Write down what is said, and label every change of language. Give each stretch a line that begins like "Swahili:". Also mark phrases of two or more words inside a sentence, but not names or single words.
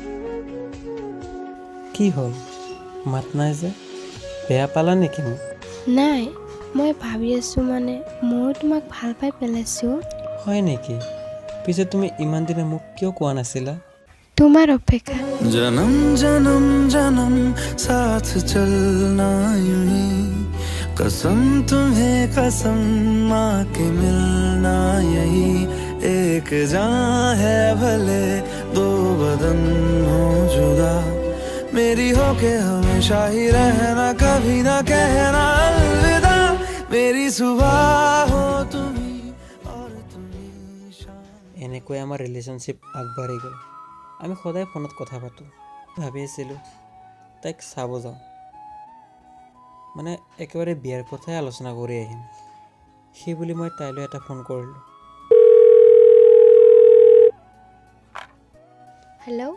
Assamese: কি হ'ল, মাত নাই যে? বেয়া পালা নেকি মোক? নাই, মই ভাবি আছোঁ মানে ময়ো তোমাক ভাল পাই পেলাইছোঁ। হয় নেকি? পিছে তুমি ইমান দিনে মোক কিয় কোৱা নাছিলা? তোমাৰ অপেক্ষা।
Hindi: जन्म जन्म जन्म साथ चलना यूं ही कसम तुम्हें कसम माँ के मिलना यही एक जान है भले दो बदन हो जुदा मेरी हो के हमेशा ही रहना कभी ना कहना अलविदा मेरी सुबह हो तुम्ही और तुम्ही शाम।
Assamese: এনেকৈ আমাৰ ৰিলেশ্যনশ্বিপ আগবাঢ়ি গ'ল। আমি সদায় ফোনত কথা পাতোঁ। ভাবি আছিলোঁ তাইক চাব যাওঁ, মানে একেবাৰে বিয়াৰ কথাই আলোচনা কৰি আহিম। সেই বুলি মই তাইলৈ এটা ফোন কৰিলোঁ। হেল্ল',